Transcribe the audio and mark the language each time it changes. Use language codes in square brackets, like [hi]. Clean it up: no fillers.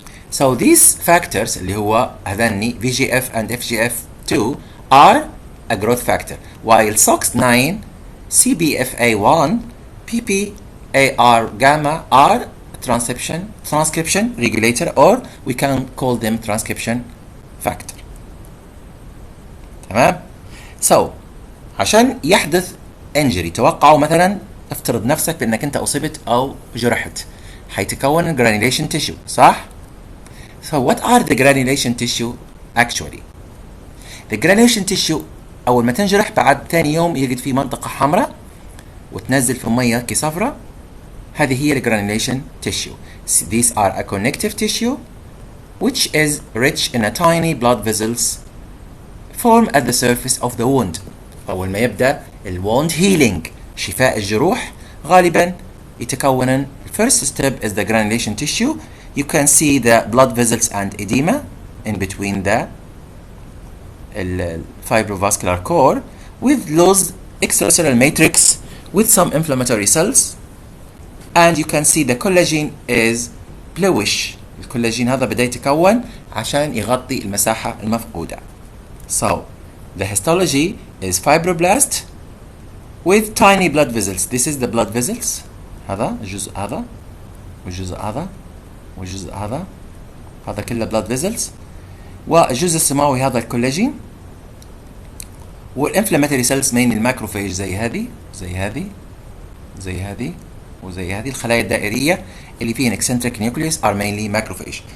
[en] So these factors [ar] اللي هو هذني [en] VGF and FGF2 are a growth factor, while SOX9, CBFA1, PPAR gamma are transcription regulator, or we can call them transcription factor. [ar] تمام؟ So عشان يحدث injury، توقعوا مثلا افترض نفسك بانك انت اصبت او جرحت، حيتكون granulation tissue، صح؟ [en] So what are the granulation tissue actually? The granulation tissue [ar] أول ما تنجرح بعد ثاني يوم يجد في منطقة حمراء وتنزل في المية كصفرة، هذه هي granulation tissue. [en] These are a connective tissue which is rich in a tiny blood vessels form at the surface of the wound. [ar] أول ما يبدأ [en] wound healing، [ar] شفاء الجروح، غالبا يتكون [en] first step is the granulation tissue. You can see the blood vessels and edema in between the fibrovascular core with loose extracellular matrix with some inflammatory cells, and you can see the collagen is bluish. [ar] الكولاجين هذا بدأ يتكون عشان يغطي المساحة المفقودة. [en] So the histology is fibroblast with tiny blood vessels. This is the blood vessels. [ar] هذا الجزء هذا والجزء هذا والجزء هذا، هذا كله blood vessels، والجزء السماوي هذا الكولاجين، والانفلاماتوري سيلز مين الماكروفاج زي هذه زي هذه زي هذه وزي هذه. الخلايا الدائرية اللي فيها [en] eccentric nucleus are mainly macrophage.